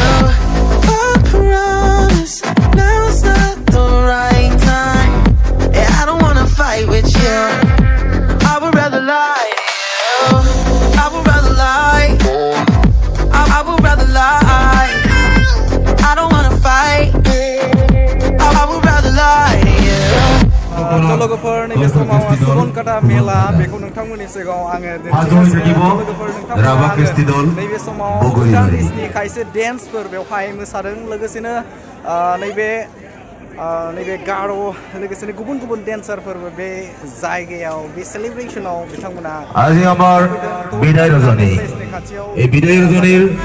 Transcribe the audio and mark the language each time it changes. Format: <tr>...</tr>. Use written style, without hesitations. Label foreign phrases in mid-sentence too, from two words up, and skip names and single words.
<en>I promise, now's not the right time. Yeah, I don't wanna fight with you, I would rather lie to you. I would rather lie, I would rather lie. I don't wanna fight, I would rather lie to you.</en> <brx>लोगोफोर नैबे समाव सुबनकाटा मेला बेखौ नोंथांमोननि सिगाङाव आङो नैबे समाव भुटानिसनि खायसे डेन्सफोर बेवहाय मोसादों लोगोसेनो नैबे गार' लोगोसेनो गुबुन गुबुन डेन्सारफोरबो बे जायगायाव बे सेलिब्रेसनाव बिथांमोना</brx> <bn>আজি আমার বিদায় রজনী এই বিদায় রজনীর</bn>